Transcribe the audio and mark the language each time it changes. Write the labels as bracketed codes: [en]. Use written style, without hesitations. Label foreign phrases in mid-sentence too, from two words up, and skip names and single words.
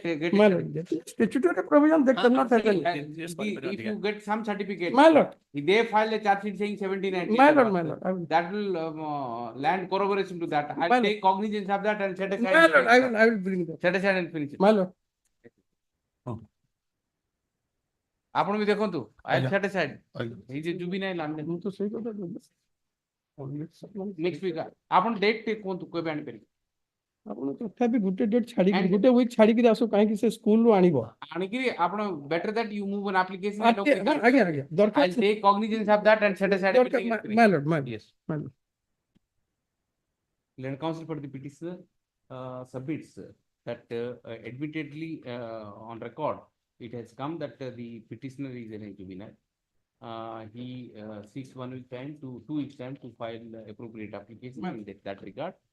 [en] my lord. Statutory provision that cannot happen. If you get some certificate, my lord. If they file a charge sheet saying 17 my lord, my lord. That will land corroboration to that. I My will take cognizance of that and set aside. My lord, I will bring that. Set aside and finish it. My lord. [or] ଆପଣ ବି ଦେଖନ୍ତୁ [en] I will set aside. He is juvenile under. [or] ମୁଁ ତ ସେଇ କଥା [en] Next week [or] ଆପଣ date ଟେ କୁହନ୍ତୁ କେବେ ଆଣିପାରିବେ? ଆପଣ ତଥାପି ଗୋଟେ ଡେଟ୍ ଛାଡିକି ଗୋଟେ ୱିକ୍ ଛାଡିକି ଆସୁ କାହିଁକି ସେ ସ୍କୁଲରୁ ଆଣିବ ଆଣିକିରି ଆପଣ [en] better that you move an application. [or] ଆଜ୍ଞା ଦରକାର [en] I'll take cognizance of that and set aside everything. my lord, my lord. Yes. Land counsel for the petitioner submits that admittedly on record it has come that the petitioner is an juvenile. He seeks 1 week time to 2 weeks time to file appropriate application in that regard.